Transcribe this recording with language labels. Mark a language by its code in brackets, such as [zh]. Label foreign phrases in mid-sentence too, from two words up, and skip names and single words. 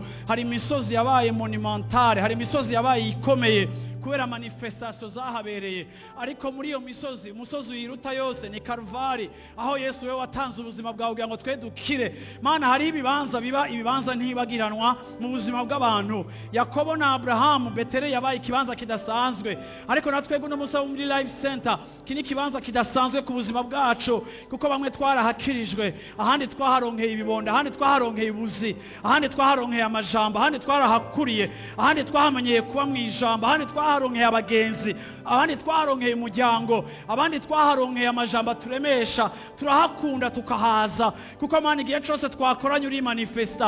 [rn] Hari imisozi yabaye monumentale, hari imisozi yabaye ikomeye kubera manifestation zahabereye, ariko muri iyo misozi, umusozi wiruta yose ni Kalvari, aho Yesu we watanze ubuzima bwawe kugira ngo twe dukire. Mana hari ibibanza biba ibibanza ntibagiranwa mu buzima bw'abantu. Yakobo na Abrahamu, Beteli yabaye ikibanza kidasanzwe, ariko natwe guno musaba muri Life Center kini kibanza kidasanzwe ku buzima bwacu, kuko bamwe twarahakirijwe, ahandi twaharonkeye ibibonda, ahandi twaharonkeye ubuzi, ahandi twaharonkeye amajambo, ahandi twarahakuriye, ahandi twahamenyeye kuba mu ijambo, ahandi twaharonkeye abagenzi, abandi twaharonkeye umuryango, abandi twaharonkeye amajambo turemesha, turahakunda tukahaza, kuko Mana igihe cyose twakoranye uri manifesta.